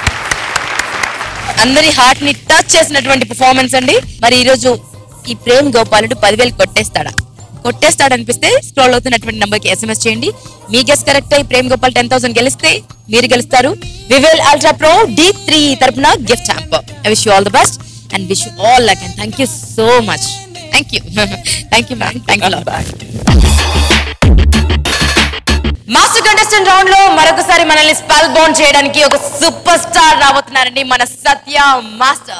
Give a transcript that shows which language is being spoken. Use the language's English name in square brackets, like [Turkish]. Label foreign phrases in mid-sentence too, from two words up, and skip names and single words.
[Telugu] అందరి హార్ట్ ని టచ్ చేసినటువంటి పర్ఫార్మెన్స్ అండి. మరి ఈ రోజు ఈ ప్రేమ్ గోపాలుడు 10,000 కొట్టేస్తాడు అనిపిస్తే స్క్రోల్ అవుతున్నటువంటి నంబర్ కి SMS చేయండి. మీ గెస్ కరెక్ట్ అయి ప్రేమ్ గోపాల్ 10,000 గెలిస్తే మీరు గెలుస్తారు వివెల్ అల్ట్రా ప్రో D3 తరపున [English] gift hamper. I wish you all the best and wish you all luck and thank you so much. Thank you ma'am. Thank you. master contestant round [Telugu] లో మరొకసారి మనల్ని [English] spell bound [Telugu] చేయడానికి ఒక [English] super star [Telugu] రాబోతున్నారండి, మన సత్య మాస్టర్.